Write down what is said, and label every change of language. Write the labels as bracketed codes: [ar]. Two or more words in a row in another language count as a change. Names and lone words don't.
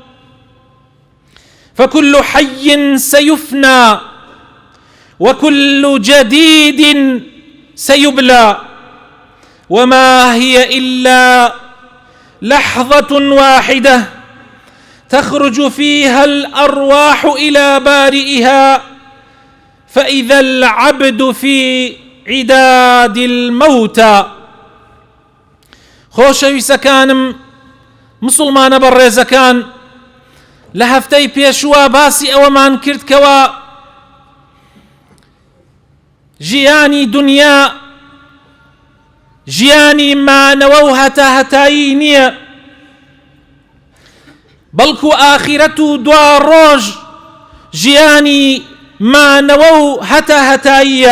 [ar] فكل حي سيفنى، وكل جديد سيبلى، وما هي إلا لحظة واحدة تخرج فيها الأرواح إلى بارئها، فإذا العبد في عداد الموتى. [ckb] خۆشەویستەکانم مسلمانە بەڕێزەکان، لە هەفتەی پێشوە باسی ئەوەمان کرد کەوە ژیانی دنیا ژیانی مانەوە و هەتاهەتایی نییە، بەڵکو ئاخیرەت و دوا ڕۆژ ژیانی مانەوە و هەتاهەتاییە.